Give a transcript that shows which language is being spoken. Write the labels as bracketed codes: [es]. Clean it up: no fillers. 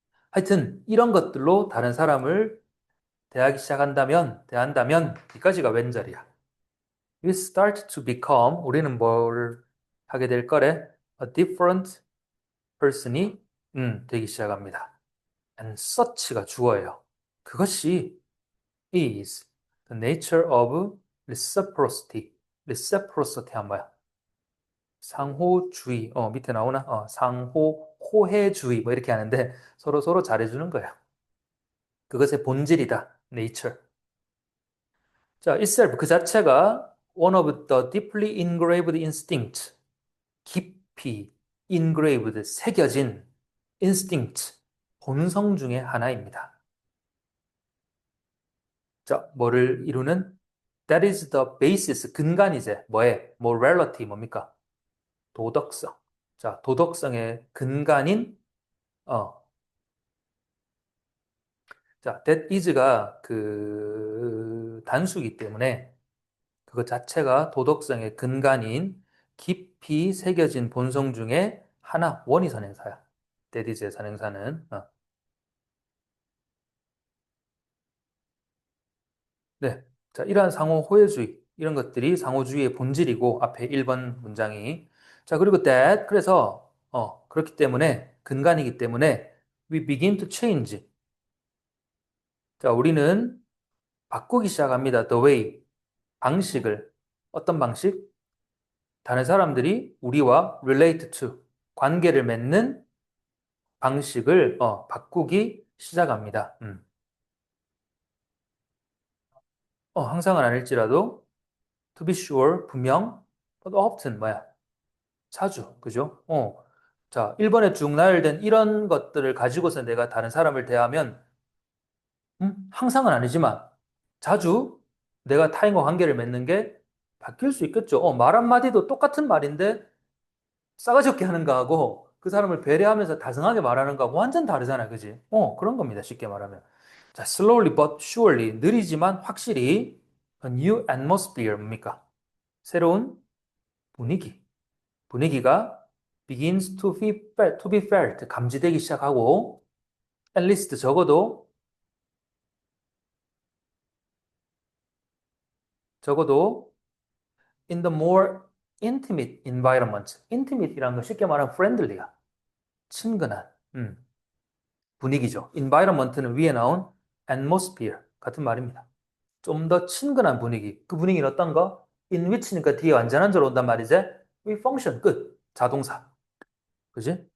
[ko] 하여튼, 이런 것들로 다른 사람을 대한다면, 이까지가 왼절이야. [en] We start to become, [ko] 우리는 뭘 하게 될 거래? [en] A different person [ko] 이 되기 시작합니다. And such가 주어예요. 그것이 [en] is the nature of reciprocity. [ko] reciprocity 한 뭐야? 상호주의. 밑에 나오나? 호혜주의. 뭐 이렇게 하는데 서로 서로 잘해주는 거야. 그것의 본질이다. nature. [en] 자, itself [ko] 그 자체가 [en] one of the deeply engraved instinct. [ko] 깊이 engraved 새겨진 instinct 본성 중에 하나입니다. 자, 뭐를 이루는? [en] That is the basis [ko] 근간이제 뭐에? morality 뭡니까? 도덕성. 자, 도덕성의 근간인 어, 자, that is가 그 단수이기 때문에 그것 자체가 도덕성의 근간인 깊이 새겨진 본성 중에 하나, 원이 선행사야. that is의 선행사는. 네. 자, 이러한 상호 호혜주의, 이런 것들이 상호주의의 본질이고, 앞에 1번 문장이. 자, 그리고 that, 그래서, 그렇기 때문에, 근간이기 때문에, [en] we begin to change. [ko] 자, 우리는 바꾸기 시작합니다. The way, 방식을. 어떤 방식? 다른 사람들이 우리와 relate to, 관계를 맺는 방식을, 바꾸기 시작합니다. 항상은 아닐지라도, [en] to be sure, [ko] 분명, [en] but often, [ko] 뭐야? 자주, 그죠? 자, 1번에 쭉 나열된 이런 것들을 가지고서 내가 다른 사람을 대하면, 항상은 아니지만, 자주 내가 타인과 관계를 맺는 게 바뀔 수 있겠죠. 말 한마디도 똑같은 말인데, 싸가지 없게 하는 거하고, 그 사람을 배려하면서 다정하게 말하는 거하고 완전 다르잖아, 그지? 그런 겁니다, 쉽게 말하면. [en] 자, slowly but surely, [ko] 느리지만 확실히 [en] a new atmosphere, [ko] 뭡니까? 새로운 분위기. [en] 분위기가 begins to be felt, [ko] 감지되기 시작하고, [en] at least [ko] 적어도 [en] in the more intimate environment. [ko] intimate이라는 건 쉽게 말하면 friendly야. 친근한 분위기죠. environment는 위에 나온 atmosphere 같은 말입니다. 좀 더 친근한 분위기. 그 분위기는 어떤 거? in which니까 뒤에 완전한 절 온단 말이지. we function 끝. 자동사. 그지?